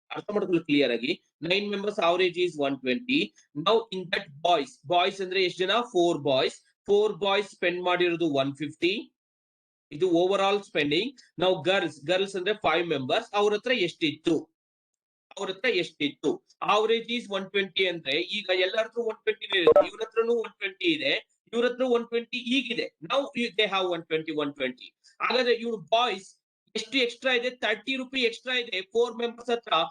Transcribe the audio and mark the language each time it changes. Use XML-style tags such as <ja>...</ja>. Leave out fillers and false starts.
<kn>ಅರ್ಥ ಮಾಡ್ಕೊಳ್ಳಿ ಕ್ಲಿಯರ್ ಆಗಿ</kn> <en>9 members average is 120. Now in that boys ಅಂದ್ರೆ ಎಷ್ಟು ಜನ 4 boys spend ಮಾಡಿರೋದು 150.</en> <kn>ಇದು ಓವರ್ ಆಲ್ ಸ್ಪೆಂಡಿಂಗ್. ನಾವು ಗರ್ಲ್ಸ್ ಅಂದ್ರೆ 5 members. ಅವ್ರ ಹತ್ರ ಎಷ್ಟಿತ್ತು ಆವರೇಜ್ ಈಸ್ 120 ಅಂದ್ರೆ ಈಗ ಎಲ್ಲರ ಹತ್ರ 120 ಇದೆ. ಇವ್ರ ಹತ್ರನು 120 ಇದೆ, ಇವ್ರ ಹತ್ರ 120 ಈಗಿದೆ. ನಾವು</kn> <en>They have 120.</en> <kn>ಹಾಗಾದ್ರೆ ಇವ್ರು ಬಾಯ್ಸ್ ಎಷ್ಟು ಎಕ್ಸ್ಟ್ರಾ ಇದೆ? 30 ರೂಪಿ ಎಕ್ಸ್ಟ್ರಾ ಇದೆ 4 members ಹತ್ರ.</kn>